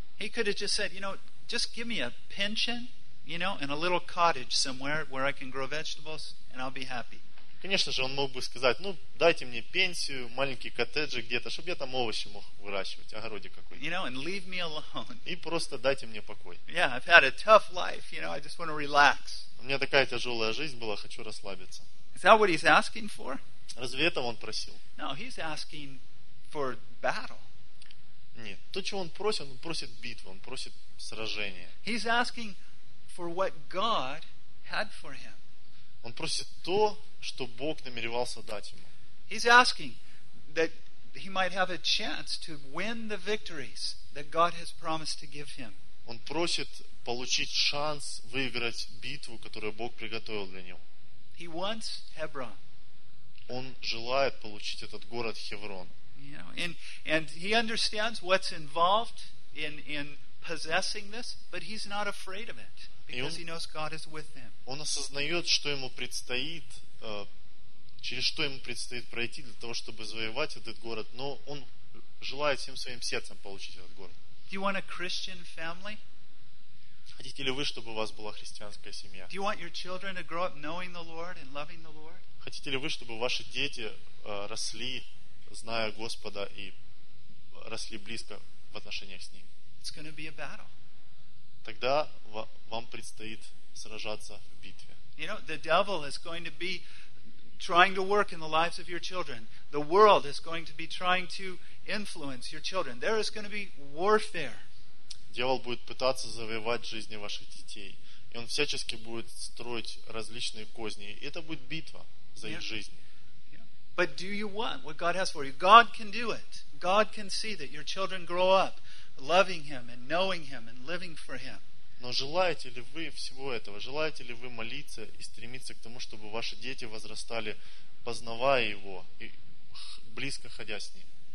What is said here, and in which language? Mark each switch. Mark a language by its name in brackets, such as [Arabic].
[English] He could have just said, you know, just give me a pension, you know, and a little cottage somewhere where I can grow vegetables, and I'll be happy. [Russian] Конечно же, он мог бы сказать: ну, дайте мне пенсию, маленький коттеджик где-то, чтобы я там овощи мог выращивать, огородик какой-то. [English] You know, and leave me alone. [Russian] И просто дайте мне покой. [English] Yeah, I've had a tough life, you know, I just want to relax. [Russian] У меня такая тяжелая жизнь была, хочу расслабиться. [English] Is that what he's asking for? [Russian] Разве этого он просил? [English] No, he's asking for battle. [Russian] Нет, то, чего он просит битву, он просит сражение. [English] He's asking for what God had for him. [Russian] Он просит то, что Бог намеревался дать ему. [English] He's asking that he might have a chance to win the victories that God has promised to give him. [Russian] Он просит получить шанс выиграть битву, которую Бог приготовил для него. [English] He wants Hebron. [Russian] Он желает получить этот город Хеврон. [English] You know, and he understands what's involved in possessing this, but he's not afraid of it. Because he knows God is with him. [Russian] Он осознает, что ему предстоит, через что ему предстоит пройти для того, чтобы завоевать этот город, но он желает всем своим сердцем получить этот город. [English] Do you want a Christian family? [Russian] Хотите ли вы, чтобы у вас была христианская семья? [English] Do you want your children to grow up knowing the Lord and loving the Lord? [Russian] Хотите ли вы, чтобы ваши дети росли, зная Господа и росли близко в отношениях с Ним? [English] It's going to be a battle. [Russian] Тогда вам предстоит сражаться в битве. [English] You know, the devil is going to be trying to work in the lives of your children. The world is going to be trying to influence your children. There is going to be warfare. [Russian] Дьявол будет пытаться завоевать жизни ваших детей, и он всячески будет строить различные козни. И это будет битва за их жизнь. [English] But do you want what God has for you? God can do it. God can see that your children grow up loving him and knowing him and living for him. [Russian] Но желаете ли вы всего этого? Желаете ли вы молиться и стремиться к тому, чтобы ваши дети возрастали, познавая его и близко ходя с ним?